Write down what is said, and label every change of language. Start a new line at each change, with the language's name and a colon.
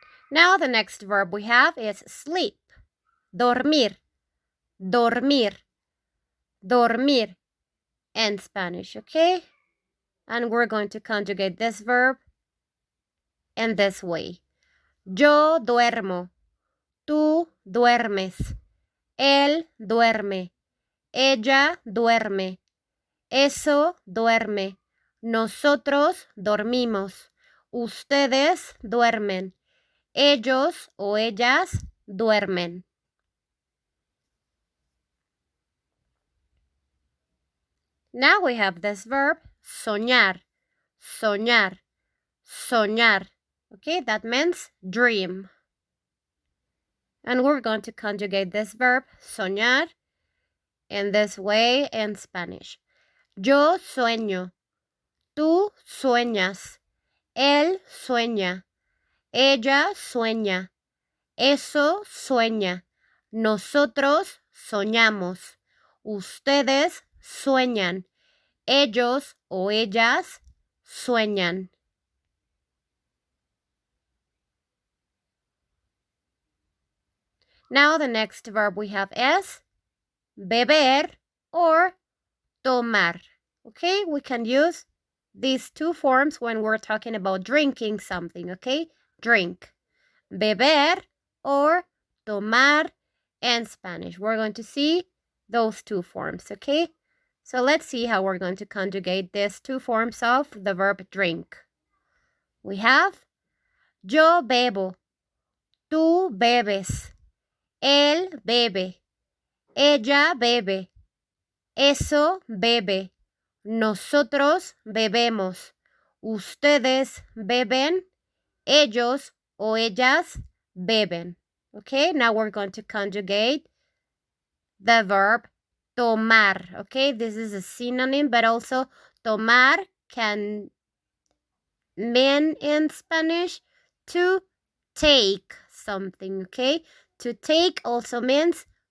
English: Now the next verb we have is sleep,
Spanish: dormir, dormir, dormir
English: in Spanish, okay? And we're going to conjugate this verb in this way.
Spanish: Yo duermo, tú duermes, él duerme, ella duerme, eso duerme, nosotros dormimos, ustedes duermen, ellos o ellas duermen.
English: Now we have this verb,
Spanish: soñar, soñar, soñar.
English: Okay, that means dream. And we're going to conjugate this verb, soñar, in this way in Spanish.
Spanish: Yo sueño, tú sueñas, él sueña, ella sueña, eso sueña, nosotros soñamos, ustedes sueñan, ellos o ellas sueñan.
English: Now the next verb we have is beber or tomar. Okay, we can use these two forms when we're talking about drinking something, okay? Drink. Beber or tomar in Spanish. We're going to see those two forms, okay? So let's see how we're going to conjugate these two forms of the verb drink. We have
Spanish: yo bebo, tú bebes, él bebe, ella bebe, eso bebe, nosotros bebemos, ustedes beben, ellos o ellas beben.
English: Okay, now we're going to conjugate the verb tomar. Okay, this is a synonym, but also tomar can mean in Spanish to take something. Okay, to take also means